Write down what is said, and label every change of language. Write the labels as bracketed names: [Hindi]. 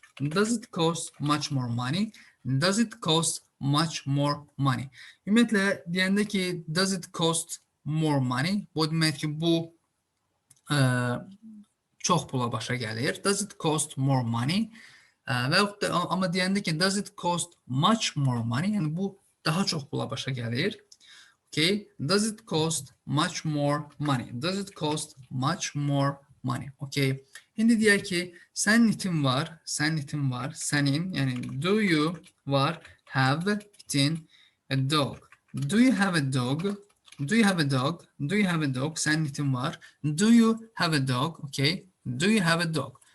[English] Does it cost much more money? Does it cost much more money? [Azerbaijani] Ümumiyyətlə, deyəndə ki, [English] does it cost more money? [Azerbaijani] Bu demək ki, bu çox pula başa gəlir. [English] Does it cost more money? [Azerbaijani] Və yaxud da, amma deyəndə ki, [English] does it cost much more money? [Azerbaijani] Yəni, bu daha çox pula başa gəlir. [English] Okay. Does it cost much more money? Does it cost much more money? Okay. [Azerbaijani] İndi deyək ki, sənin itin var, sənin, yəni [English] do you [Azerbaijani] var, have itin, [English] a dog. Do you have a dog? Do you have a dog? Do you have a dog? [Azerbaijani] Sənin itin var. [English] Do you have a dog? Okay. Do you have a dog?